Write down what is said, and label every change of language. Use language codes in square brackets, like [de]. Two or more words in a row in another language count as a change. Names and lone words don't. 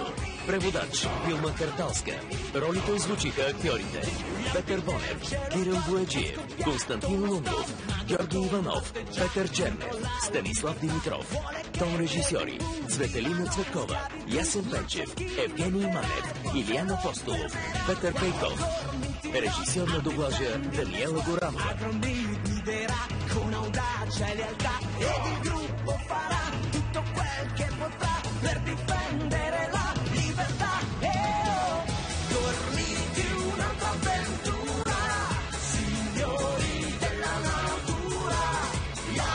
[bg] Преводач Вилма Карталска. Ролите озвучиха актьорите Петър Бонев, Кирил Бояджиев, Константин Лунгов, Георги Иванов, Петър Чернев, Станислав Димитров. Тон режисьори: Цветелина Цветкова, Ясен Пенчев, Евгений Манев, Илиян Апостолов, Петър Пейков. Rегисьор на доблажа Даниела Горанова. [it] Con audacia e lealtà ed il gruppo farà tutto quel che potrà per difendere la libertà. Gormiti, un'altra avventura, signori della natura, la